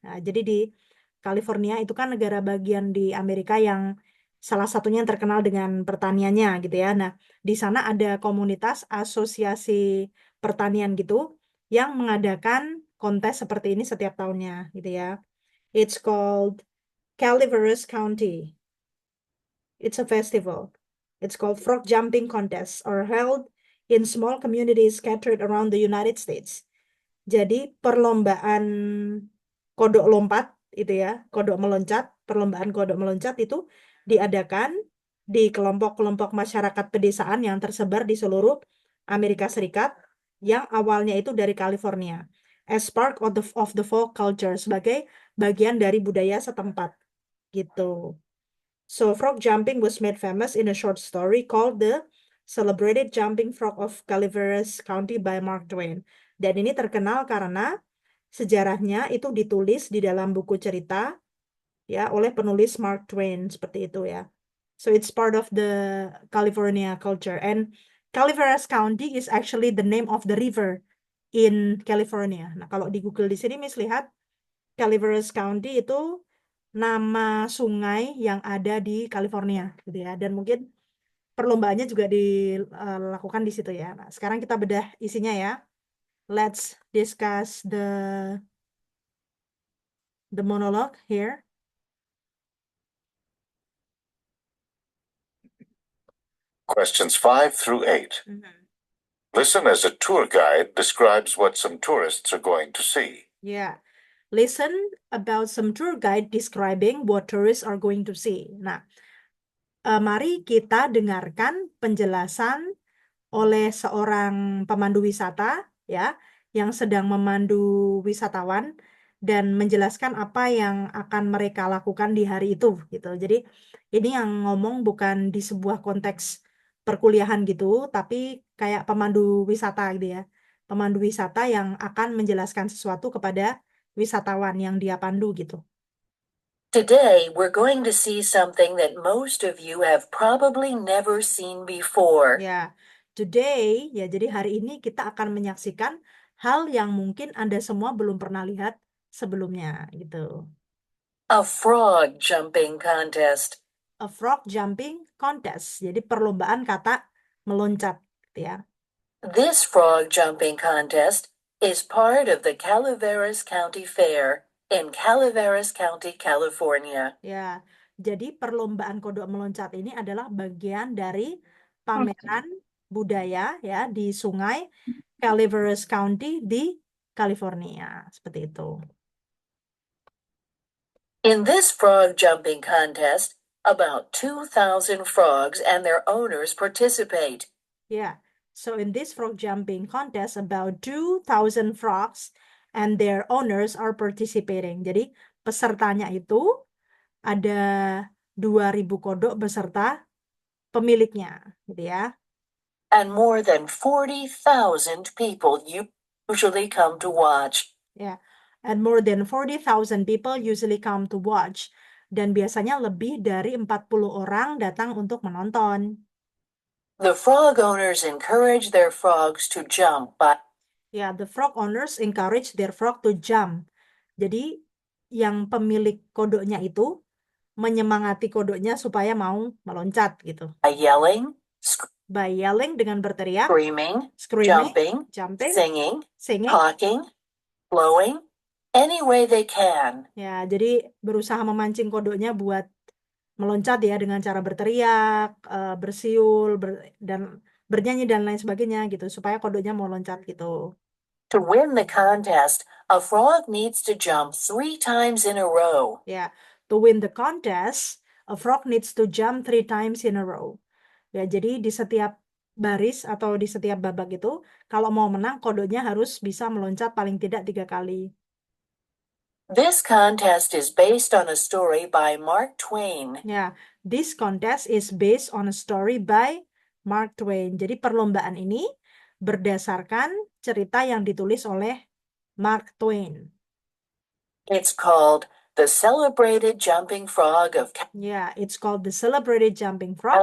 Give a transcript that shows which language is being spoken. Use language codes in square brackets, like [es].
[id] Nah, jadi di California itu kan negara bagian di Amerika yang salah satunya yang terkenal dengan pertaniannya gitu ya. Nah, di sana ada komunitas asosiasi pertanian gitu yang mengadakan kontes seperti ini setiap tahunnya gitu ya. [en] It's called Calaveras County. It's a festival. It's called Frog Jumping Contest or held in small communities scattered around the United States. [id] Jadi perlombaan kodok lompat itu ya, perlombaan kodok meloncat itu diadakan di kelompok-kelompok masyarakat pedesaan yang tersebar di seluruh Amerika Serikat yang awalnya itu dari California [en] as part of the folk culture [id] sebagai bagian dari budaya setempat gitu. [en] So frog jumping was made famous in a short story called The Celebrated Jumping Frog of Calaveras County by Mark Twain. [id] Dan ini terkenal karena sejarahnya itu ditulis di dalam buku cerita ya oleh penulis Mark Twain seperti itu ya. [en] So it's part of the California culture and Calaveras County is actually the name of the river in California. [id] Nah, kalau di Google di sini Miss lihat Calaveras County itu nama sungai yang ada di California gitu ya. Dan mungkin perlombaannya juga dilakukan di situ ya. Nah, sekarang kita bedah isinya ya. [en] Let's discuss the monologue here. Questions 5 through 8. Listen as a tour guide describes what some tourists are going to see. Yeah. Listen about some tour guide describing what tourists are going to see. [id] Nah, mari kita dengarkan penjelasan oleh seorang pemandu wisata ya yang sedang memandu wisatawan dan menjelaskan apa yang akan mereka lakukan di hari itu gitu. Jadi ini yang ngomong bukan di sebuah konteks perkuliahan gitu, tapi kayak pemandu wisata gitu ya. Pemandu wisata yang akan menjelaskan sesuatu kepada wisatawan yang dia pandu gitu. [en] Today, we're going to see something that most of you have probably never seen before. [id] Ya, today ya jadi hari ini kita akan menyaksikan hal yang mungkin Anda semua belum pernah lihat sebelumnya gitu. [en] A frog jumping contest. A frog jumping contest. [id] Jadi perlombaan kata meloncat gitu ya. [en] This frog jumping contest is part of the Calaveras County Fair in Calaveras County, California. [id] Ya, jadi perlombaan kodok meloncat ini adalah bagian dari pameran budaya ya di sungai Calaveras County di California. Seperti itu. [en] In this frog jumping contest, about 2,000 frogs and their owners participate. Yeah. So in this frog jumping contest, about 2,000 frogs and their owners are participating. [id] Jadi pesertanya itu ada 2.000 kodok beserta pemiliknya, gitu ya. [en] And more than 40,000 people usually come to watch. Yeah. And more than 40,000 people usually come to watch. [id] Dan biasanya lebih dari 40 orang datang untuk menonton. [en] The frog owners encourage their frogs to jump by Ya, the frog owners encourage their frog to jump. [id] Jadi yang pemilik kodoknya itu menyemangati kodoknya supaya mau meloncat gitu. [en] yelling, By yelling [id] dengan berteriak, [en] screaming, screaming, jumping, singing, talking, blowing, any way they can. [id] Ya, jadi berusaha memancing kodoknya buat meloncat ya dengan cara berteriak, bersiul, dan bernyanyi dan lain sebagainya gitu supaya kodoknya mau loncat gitu. [en] To win the contest, a frog needs to jump 3 times in a row. Ya, to win the contest, a frog needs to jump 3 times in a row. [id] Ya, jadi di setiap baris atau di setiap babak itu, kalau mau menang kodoknya harus bisa meloncat paling tidak 3 kali. [en] This contest is based on a story by Mark Twain. Ya, this contest is based on a story by Mark Twain. [id] Jadi perlombaan ini berdasarkan cerita yang ditulis oleh Mark Twain. [en] It's called The Celebrated Jumping Frog of Ya, it's called The Celebrated Jumping Frog